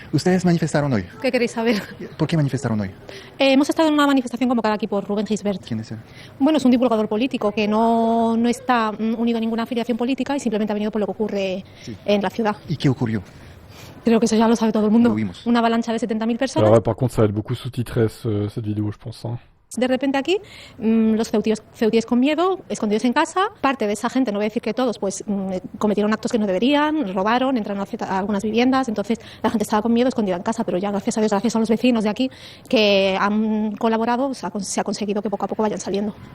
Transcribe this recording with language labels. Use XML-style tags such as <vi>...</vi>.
<es>Ustedes manifestaron hoy. ¿Qué queréis saber? ¿Por qué manifestaron hoy? Hemos estado en una manifestación convocada aquí por Rubén Gisbert. ¿Quién es él? Bueno, es un divulgador político que no está unido a ninguna afiliación política y simplemente ha venido por lo que ocurre en la ciudad. ¿Y qué ocurrió? Creo que eso ya lo sabe todo el mundo. Lo vimos. Una avalancha de 70.000 personas.</es> <fr>Alors ouais, par contre, ça va être beaucoup sous-titré cette vidéo, je pense. Hein.</fr> <es>De repente aquí, los ceutíes con miedo, escondidos en casa. Parte de esa gente, no voy a decir que todos, pues cometieron actos que no deberían, robaron, entraron a algunas viviendas. Entonces la gente estaba con miedo, escondida en casa, pero ya gracias a Dios, gracias a los vecinos de aquí que han colaborado, se ha conseguido que poco a poco vayan saliendo.</es>